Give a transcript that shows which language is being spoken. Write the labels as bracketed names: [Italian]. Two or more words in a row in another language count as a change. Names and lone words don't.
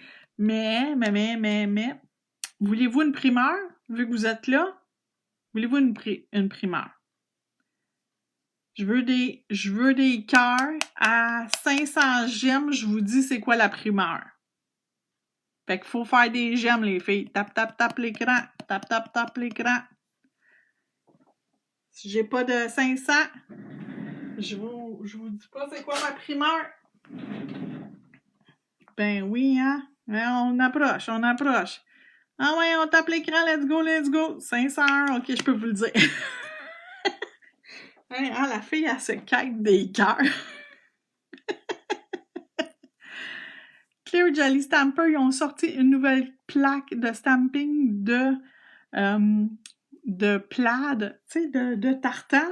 [French] Mais, voulez-vous une primeur, vu que vous êtes là? Voulez-vous une primeur? Je veux des cœurs à 500 gemmes, je vous dis c'est quoi la primeur. Fait qu'il faut faire des gemmes, les filles. Tap, tap, tap l'écran. Tap, tap, tap l'écran. Si j'ai pas de 500, je vous dis pas c'est quoi ma primeur. Ben oui, hein? On approche, on approche. Ah ouais, on tape l'écran, [English] let's go, let's go. 500, [French] ok, je peux vous le dire. Hein, la fille, elle se quête des cœurs. Clear Jelly Stamper, ils ont sorti une nouvelle plaque de stamping de plaid, tu sais, de tartan.